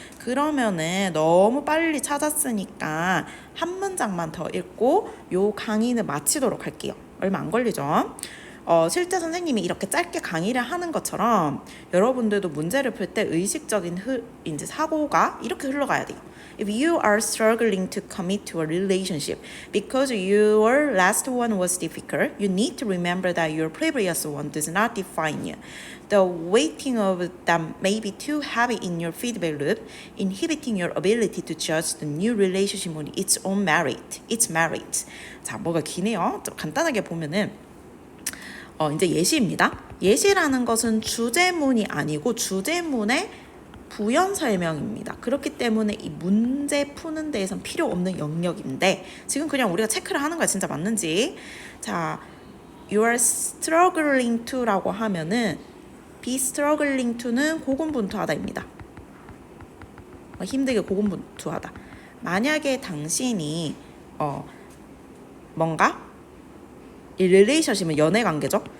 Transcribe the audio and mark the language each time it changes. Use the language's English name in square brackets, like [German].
[Korean] 그러면은 너무 빨리 찾았으니까 한 문장만 더 읽고 요 강의는 마치도록 할게요. 얼마 안 걸리죠? 실제 선생님이 이렇게 짧게 강의를 하는 것처럼 여러분들도 문제를 풀 때 의식적인 이제 사고가 이렇게 흘러가야 돼요. [English] If you are struggling to commit to a relationship because your last one was difficult, you need to remember that your previous one does not define you. The weighting of them may be too heavy in your feedback loop, inhibiting your ability to judge the new relationship on its own merit. Its merit. [Korean] 자, 뭐가 기네요. 좀 간단하게 보면은 이제 예시입니다. 예시라는 것은 주제문이 아니고 주제문의 부연 설명입니다. 그렇기 때문에 이 문제 푸는 데에선 필요 없는 영역인데 지금 그냥 우리가 체크를 하는 거야. 진짜 맞는지. 자, [English] you are struggling to [Korean] 라고 하면은 [English] be struggling to [Korean] 는 고군분투하다입니다. 힘들게 고군분투하다. 만약에 당신이 뭔가 이 릴레이션십은 연애 관계죠.